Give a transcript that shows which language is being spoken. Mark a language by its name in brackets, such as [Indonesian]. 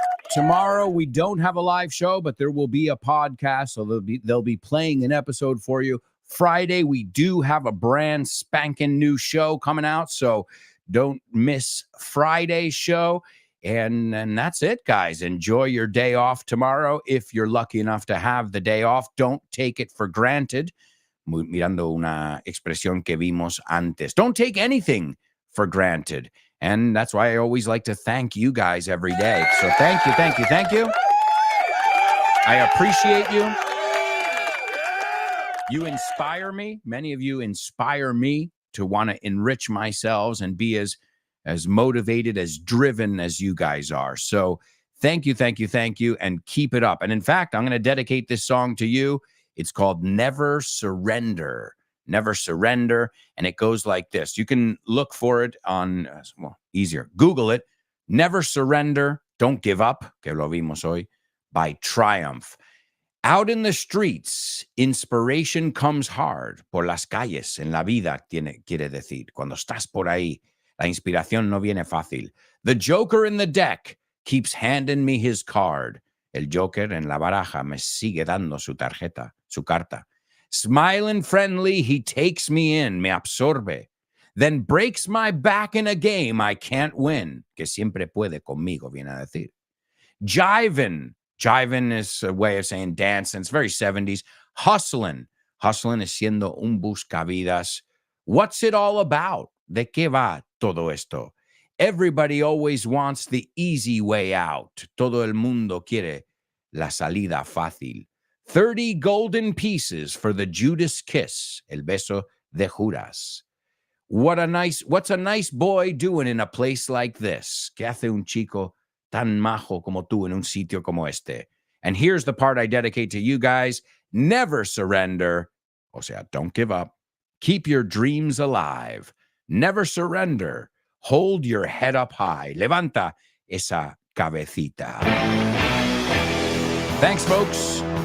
[English] Tomorrow we don't have a live show, but there will be a podcast, so they'll be playing an episode for you. Friday we do have a brand spanking new show coming out, so don't miss Friday's show. And that's it, guys. Enjoy your day off tomorrow. If you're lucky enough to have the day off, don't take it for granted. [Spanish] Mirando una expresión que vimos antes. [English] Don't take anything for granted. And that's why I always like to thank you guys every day. So thank you, thank you, thank you. I appreciate you. You inspire me. Many of you inspire me to want to enrich myself and be as motivated, as driven as you guys are. So thank you, thank you, thank you, and keep it up. And in fact, I'm going to dedicate this song to you. It's called Never Surrender. Never Surrender. And it goes like this. You can look for it on, easier. Google it. Never Surrender. Don't Give Up, [Spanish] que lo vimos hoy, [English] by Triumph. Out in the streets, inspiration comes hard. [Spanish] Por las calles, en la vida, quiere decir. Cuando estás por ahí, la inspiración no viene fácil. [English] The Joker in the deck keeps handing me his card. [Spanish] El Joker en la baraja me sigue dando su tarjeta, su carta. [English] Smiling friendly, he takes me in, [Spanish] me absorbe. [English] Then breaks my back in a game I can't win, [Spanish] que siempre puede conmigo, viene a decir. [English] Jiving. Jiving is a way of saying dance, and it's very 70s. Hustling. [Spanish] Hustling es siendo un buscavidas. [English] What's it all about? [Spanish] ¿De qué va todo esto? [English] Everybody always wants the easy way out. [Spanish] Todo el mundo quiere la salida fácil. [English] 30 golden pieces for the Judas kiss, [Spanish] el beso de Judas. [English] What's a nice boy doing in a place like this? [Spanish] ¿Qué hace un chico tan majo como tú en un sitio como este? [English] And here's the part I dedicate to you guys. Never surrender. [Spanish] O sea, [English] don't give up. Keep your dreams alive. Never surrender. Hold your head up high. [Spanish] Levanta esa cabecita. [English] Thanks, folks.